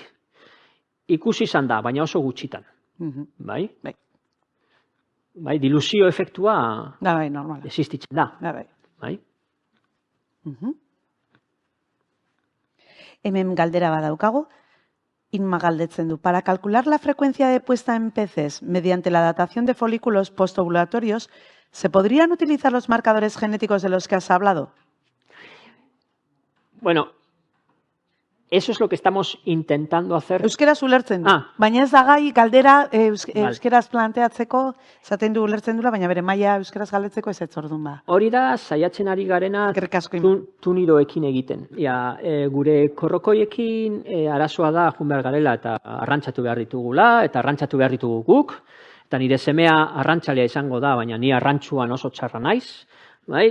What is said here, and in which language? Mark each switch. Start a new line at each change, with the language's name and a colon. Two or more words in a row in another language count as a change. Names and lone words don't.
Basque: Ikusi izan da, baina oso gutxitan. Bai? Bai, dilusio efektua existitzen da. Bai? Hemen galdera badaukago, Inma galdetzen du,
Spanish: para calcular la frecuencia de puesta en peces mediante la datación de folículos postovulatorios, ¿se podrían utilizar los marcadores genéticos de los que has hablado? Bueno, eso es lo que estamos intentando hacer.
Basque: Euskeraz ulertzen du. Baina ez da gai galdera euskeraz planteatzeko, esaten du ulertzen dula, baina bere maila euskeraz galdetzeko ez orduan ba. Hori da, saiatzen ari garena tunidoekin egiten. Gure korrokoiekin arazoa da jun behar garela eta arrantzatu behar ditugula, eta arrantzatu behar ditugu guk, eta nire semea arrantzalea izango da, baina ni arrantzuan oso txarra naiz, bai?